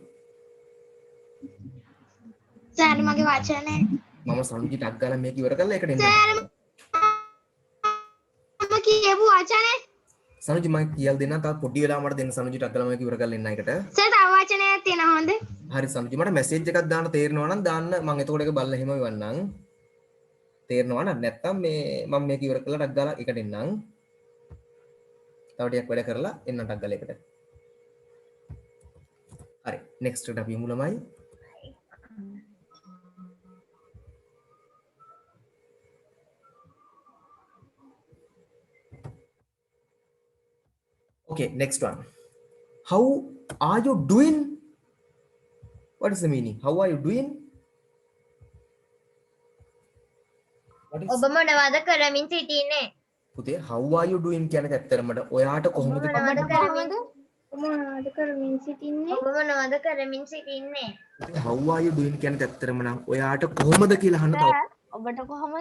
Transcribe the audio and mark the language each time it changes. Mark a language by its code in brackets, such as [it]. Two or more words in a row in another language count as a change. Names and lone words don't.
[si] සර් මගේ වචනේ මම sanuji ටක් ගාලා මේක ඉවර කරලා ඒකට එන්න සර් මම කියපු වචනේ sanuji මම කියලා දෙන්න තව පොඩි වෙලාවක් මට දෙන්න sanuji ටක් ගාලා මේක ඉවර කරලා එන්න එකට සර් තව වචනයක් තියෙනවා හොඳ හරි sanuji මට message එකක් දාන්න තේරෙනවා නම් දාන්න මම එතකොට ඒක බලලා එහෙම ඉවන්නම් තේරෙනවා නම් නැත්තම් මේ මම මේක ඉවර කරලා ටක් ගාලා එකට එන්නම් තව ටිකක් වැඩ කරලා එන්න ටක් ගාලා එකට හරි next එකට අපි යමු ළමයි [en] okay next one how are you doing what is the meaning how are you doing what is [si] ඔබ මොනවද කරමින් සිටින්නේ? පුතේ [en] how are you doing [si] කියන්නේ ඇත්තටම ඔයාට කොහොමද මොනවද කරමින් සිටින්නේ? ඔබ මොනවද කරමින් සිටින්නේ? [en] how are you doing [si] කියන්නේ ඇත්තටම නම් ඔයාට කොහොමද කියලා අහන්න තව ඔබට කොහොමද